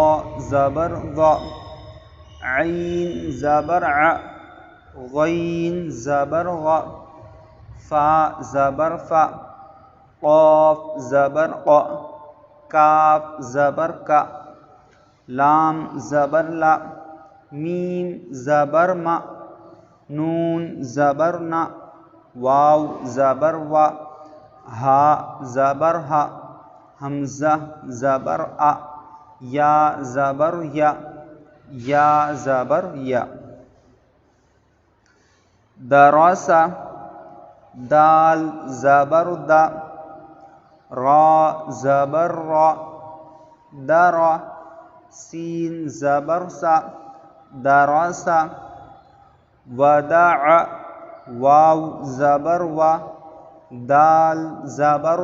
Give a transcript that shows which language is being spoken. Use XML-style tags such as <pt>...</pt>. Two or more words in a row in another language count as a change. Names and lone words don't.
<ur>زبر ضا، عین زبر ع، غین زبر غ، فا زبر فا، قاف زبر قا، کاف زبر کا، لام زبر لا، میم زبر ما، نون زبر نا، واو زبر وا، ہا زبر ہا، حمزہ زبر آ، یا زبر یا، یا زبر یا۔ دراسا، دال زبر دا، را زبر را، درا، سین زبر سا، دراسا، ودع، واو زبر وا، دال زبر</ur>